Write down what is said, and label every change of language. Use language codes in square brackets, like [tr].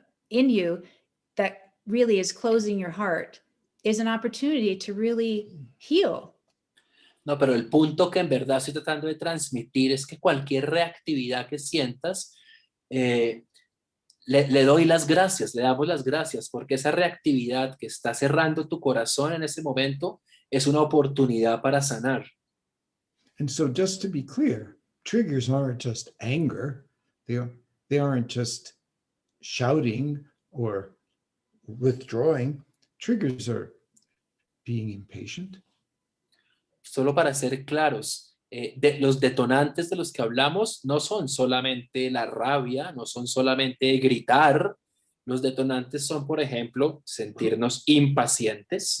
[en] in you, that really is closing your heart, is an opportunity to really heal. [es] No, pero el punto que en verdad estoy tratando de transmitir es que cualquier reactividad que sientas, le doy las gracias, le damos las gracias, porque esa reactividad que está cerrando tu corazón en ese momento es una oportunidad para sanar. [en] And so, just to be clear, triggers aren't just anger. They aren't just shouting or withdrawing. Triggers are being impatient. [es] Solo para ser claros, los detonantes de los que hablamos no son solamente la rabia, no son solamente gritar. Los detonantes son, por ejemplo, sentirnos impacientes.